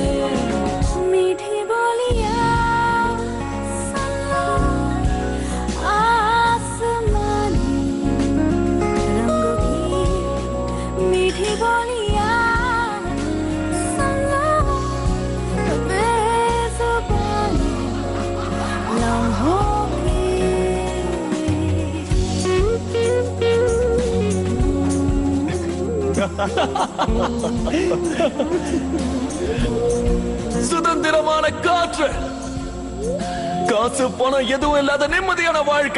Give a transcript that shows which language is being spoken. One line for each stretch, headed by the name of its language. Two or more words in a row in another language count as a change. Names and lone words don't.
Hindi: मीठी बोलियां आसमानी रंगों की मीठी बोलियां बेजुबानी लम्हों
Tamil: சுதந்திரமான காற்று, காசு பணம் எதுவும் இல்லாத நிம்மதியான வாழ்க்கை.